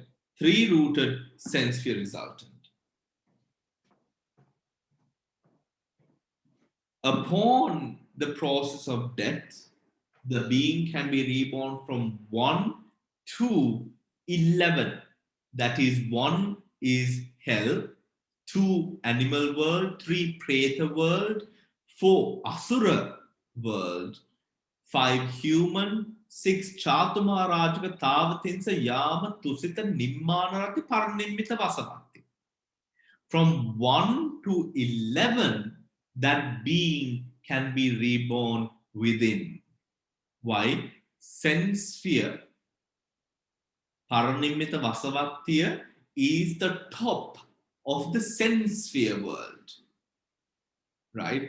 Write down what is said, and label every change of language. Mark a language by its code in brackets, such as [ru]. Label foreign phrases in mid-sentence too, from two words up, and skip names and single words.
[en] Three-rooted sense sphere resultant. Upon the process of death, the being can be reborn from 1 to 11. That is, 1 is hell, 2 animal world, 3 preta world, 4 asura world, 5 human, 6 chatumharajaka tavatinsa yama tusita nimmanarati paranimita vasavatti. From 1 to 11, that being can be reborn within. Why? Sense sphere, Paranimita Vasavattiya, is the top of the sense sphere world, right?